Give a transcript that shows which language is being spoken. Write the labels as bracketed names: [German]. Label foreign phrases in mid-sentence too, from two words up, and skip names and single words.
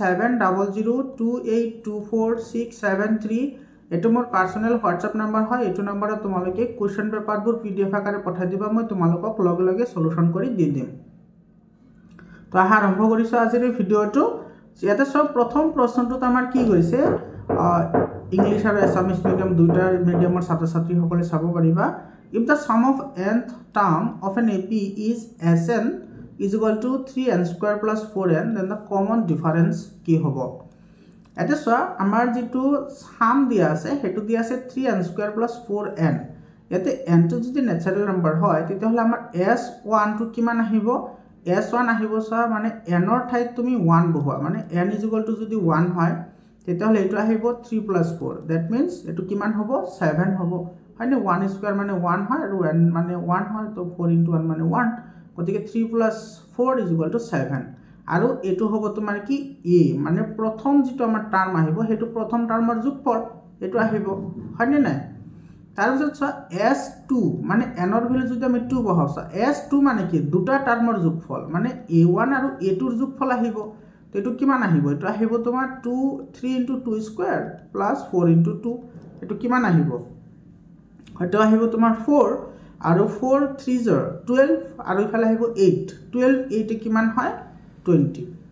[Assamese] 7002824673 এটো মোৰ পাৰ্সোনাল WhatsApp নম্বৰ হয় এটো নম্বৰত তোমালোকে [English] question papers [Assamese] PDF আকাৰে পঠাই দিবা মই তোমালোকক লগে লগে সলিউশন কৰি দি দিম তো আৰম্ভ কৰিছো আজিৰ এই ভিডিওটো ইয়াতে সব প্ৰথম প্ৰশ্নটো আমাৰ কি হৈছে ইংলিশ আৰু এছামিজ মিডিয়াম দুটা মিডিয়ামৰ ছাত্ৰ-ছাত্ৰীসকলে চাব পাৰিবা [English] if the sum of nth term of an AP is Sn is equal to 3n square plus 4n then the common difference [Assamese] কি হ'ব এটা সা আমাৰ যেটো সাম দিয়া আছে হেতু দিয়া আছে [English] 3n square plus 4n [Assamese] ইয়াতে n টো যদি [English] natural number [Assamese] হয় তেতিয়াহলে আমাৰ s1 টো কিমান আহিব s1 আহিব সা মানে n ৰ ঠাইত তুমি 1 বহোৱা মানে n = যদি 1 হয় তেতিয়াহলে এটো আহিব 3 plus 4 [English] that means [Assamese] এটো কিমান হ'ব 7 হ'ব মানে 1 স্কয়ার মানে 1 হয় আৰু n মানে 1 হয় তো 4 * 1 মানে 1 গতিকে 3 + 4 = 7 আৰু এটো হ'ব তোমাৰ কি a মানে প্ৰথম যেটো আমাৰ টার্ম আহিব হেতু প্ৰথম টার্মৰ যোগফল এটো আহিব হয়নে নাই তাৰ পিছত s2 মানে n ৰ ভ্যালু যদি আমি 2 বহাও s2 মানে কি দুটা টার্মৰ যোগফল মানে a1 আৰু a2 ৰ যোগফল আহিব তো এটো কিমান আহিব এটো আহিব তোমাৰ 3 * 2 স্কয়ার + 4 * 2 এটো কিমান আহিব হয়তো আহিব তোমাৰ 4 আৰু 4 3 12 আৰু ইফালে আহিব 8 12 8 কিমান হয় 20